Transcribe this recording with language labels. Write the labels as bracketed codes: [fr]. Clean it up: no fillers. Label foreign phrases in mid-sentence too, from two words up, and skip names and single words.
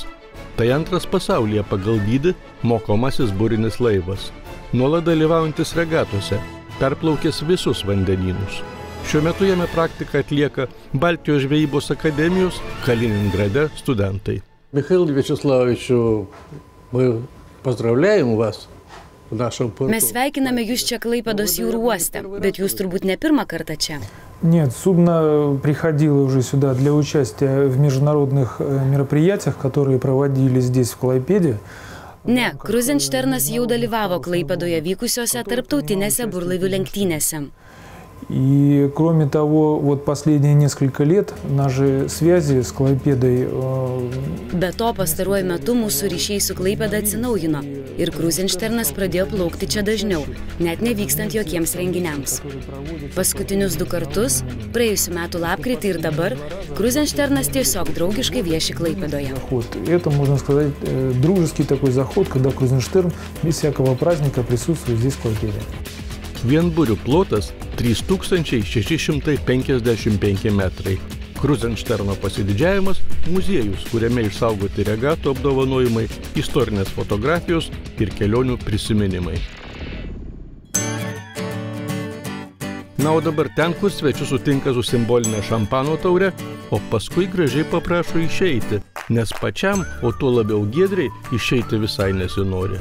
[lt] Tai antras pasaulyje pagal dydį mokomasis būrinis laivas. Nuolat dalyvaujantis regatose, perplaukęs visus vandenynus. Šiuo metu jame praktiką atlieka Baltijos žvejybos akademijos Kaliningrade studentai. Mikhail Vyacheslavovičiu, [ru] мы поздравляем вас. [lt] Mes sveikiname jūs čia Klaipėdos jūrų uoste, bet jūs turbūt ne pirmą kartą čia. [ru] Нет, судно приходило уже сюда для участия в международных мероприятиях, которые проводились здесь, в Клайпеде. [lt] Ne, Kruzenšternas jau dalyvavo Klaipėdoje vykusiose tarptautinėse burlaivių lenktynėse. [ru] И, кроме того, вот последние несколько лет наши связи с Клайпедой... [lt] Be to, pastaruoju metu mūsų ryšiai su Klaipėda atsinaujino ir Kruzenšternas pradėjo plaukti čia dažniau, net nevykstant jokiems renginiams. Paskutinius 2 kartus, praėjusių metų lapkritį ir dabar, Kruzenšternas tiesiog draugiškai vieši Klaipėdoje. [ru] Это, можно сказать, дружеский такой заход, когда Крузенштерн без всякого праздника присутствует здесь, в Клайпеде. [lt] Vienburių plotas 3655 metrai. Kruzenšterno pasididžiavimas – muziejus, kuriame išsaugoti regatų apdovanojimai, istorinės fotografijos ir kelionių prisiminimai. Na, o dabar ten, kur svečius sutinka su simbolinė šampano taure, o paskui gražiai paprašo išeiti, nes pačiam, o tuo labiau giedriai, išeiti visai nesinori.